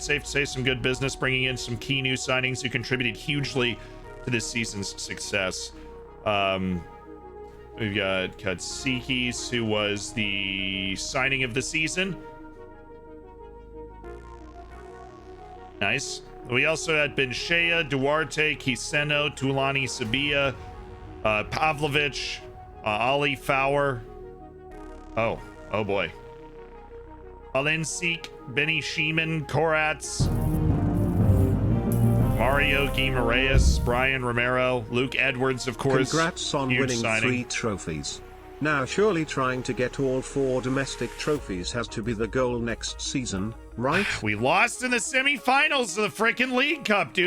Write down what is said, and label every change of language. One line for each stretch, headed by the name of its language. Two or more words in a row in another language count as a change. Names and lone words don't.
English: Safe to say some good business, bringing in some key new signings who contributed hugely to this season's success. We've got Katsikis, who was the signing of the season. Nice. We also had Benshea, Duarte, Kiseno, Tulani Sabia, Pavlovich, Ali Fowler. Oh boy. Alensik, Benny Sheeman, Korats, Mario Guimaraes, Brian Romero, Luke Edwards, of course. Congrats on winning signing. 3 trophies. Now surely trying to get all 4 domestic trophies has to be the goal next season, right? We lost in the semifinals of the freaking League Cup, dude.